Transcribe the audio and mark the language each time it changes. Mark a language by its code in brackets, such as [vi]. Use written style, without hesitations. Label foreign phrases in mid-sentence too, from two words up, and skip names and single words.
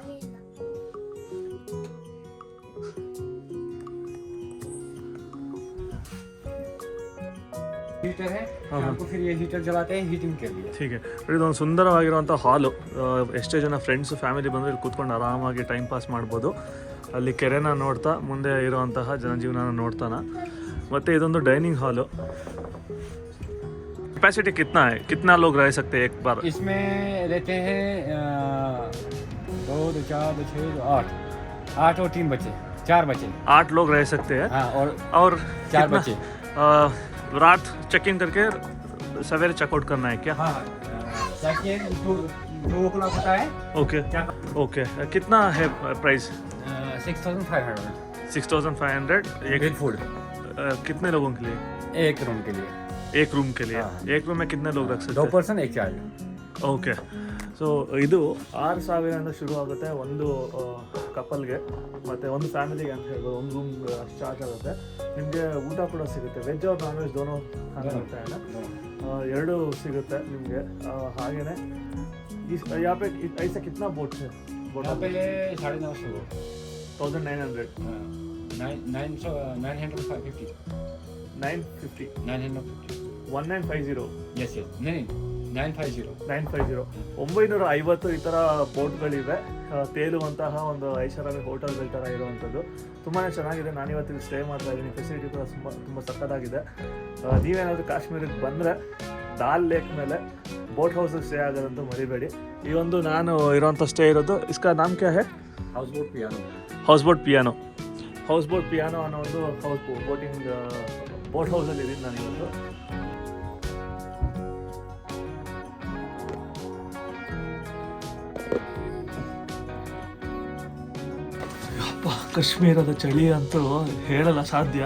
[kn] ಹೀಗೆ ಇದೊಂದು ಸುಂದರವಾಗಿರುವಂಥ ಹಾಲು. ಎಷ್ಟೇ ಜನ [en] friends family [kn] ಬಂದರೆ ಇಲ್ಲಿ ಕೂತ್ಕೊಂಡು ಆರಾಮಾಗಿ [en] time pass [kn] ಮಾಡ್ಬೋದು. ಅಲ್ಲಿ ಕೆರೆನ ನೋಡ್ತಾ ಮುಂದೆ ಇರುವಂತಹ ಜನಜೀವನ ನೋಡ್ತಾನ. ಮತ್ತು ಇದೊಂದು [en] dining hall. [hi] कैपेसिटी कितना है, कितना लोग रह सकते हैं एक बार? इसमें रहते हैं 2, 4, 6, 8 और 3 बच्चे, 4 बच्चे, 8 लोग रह सकते हैं। हाँ, और 4 बच्चे। रात [en] check in [hi] करके सवेरे चेकआउट करना है क्या? हाँ, 2 o'clock होता है। ओके कितना है प्राइस? 6,500। 6,500 एक फूड। कितने लोगों के लिए? एक रूम के लिए। एक रूम के लिए? एक रूम में कितने लोग रख सकते हैं? [en] 2 person 1 child. [kn] ಓಕೆ. ಸೊ ಇದು 6,000 ಶುರು ಆಗುತ್ತೆ ಒಂದು ಕಪಲ್ಗೆ, ಮತ್ತು ಒಂದು ಫ್ಯಾಮಿಲಿಗೆ ಅಂತ ಹೇಳ್ಬೋದು. ಒಂದು ರೂಮ್ ಅಷ್ಟು ಚಾರ್ಜ್ ಆಗುತ್ತೆ. ನಿಮಗೆ ಊಟ ಕೂಡ ಸಿಗುತ್ತೆ, ವೆಜ್ [hi] और नॉन वेज दोनों खाना होता है ना, [kn] ಎರಡೂ ಸಿಗುತ್ತೆ ನಿಮಗೆ. ಹಾಗೆಯೇ [hi] यहाँ पे ऐसा कितना बोट है? यहाँ पे 950 बोट। 1900 950 950 950 1950. यस नहीं 950 [kn] 950 ಈ ಥರ ಬೋಟ್ಗಳಿವೆ, ತೇಲುವಂತಹ ಒಂದು ಐಷಾರಾಮಿ ಹೋಟೆಲ್ಗಳ ಥರ ಇರುವಂಥದ್ದು. ತುಂಬಾ ಚೆನ್ನಾಗಿದೆ. ನಾನಿವತ್ತಿಗೆ ಸ್ಟೇ ಮಾಡ್ತಾ ಇದ್ದೀನಿ. ಫೆಸಿಲಿಟಿ ಕೂಡ ತುಂಬ ಸಕ್ಕತ್ತಾಗಿದೆ. ನೀವೇನಾದರೂ ಕಾಶ್ಮೀರಕ್ಕೆ ಬಂದರೆ ದಾಲ್ ಲೇಕ್ ಮೇಲೆ [en] boat houseಲ್ಲಿ [kn] ಸ್ಟೇ ಆಗೋದಂತೂ ಮರಿಬೇಡಿ. ಈ ಒಂದು ನಾನು ಇರೋಂಥ ಸ್ಟೇ ಇರೋದು, [hi] इसका नाम क्या है? [kn] हाउस बोट पियानो ಅನ್ನೋ ಒಂದು [en] boating boat houseಲ್ಲಿ [kn] ಇದ್ದೀನಿ ನಾನಿವತ್ತು. ಕಾಶ್ಮೀರದ ಚಳಿ ಅಂತೂ ಹೇಳಲ್ಲ ಸಾಧ್ಯ.